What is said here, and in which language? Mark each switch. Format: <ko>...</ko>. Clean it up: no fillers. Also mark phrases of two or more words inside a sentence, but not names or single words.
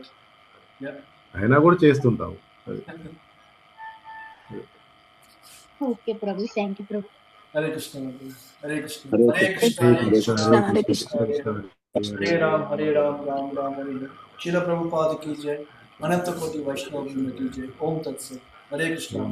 <te>అయినా కూడా చేస్తుంటాము. ఓకే ప్రభు,</te> <en>thank you</en> <te>ప్రభు.</te> <sa>హరే కృష్ణ. హరే కృష్ణ. హరే హరే కృష్ణ. హరే కృష్ణ. హరే రామ్ హరే రామ్ రామ్ రామ్ హరే హరే.</sa> <hi>शील प्रभुपाद की जय, अनंत कोटि वैष्णव की जय.</hi> <sa>ओम तत्सत. हरे कृष्ण.</sa>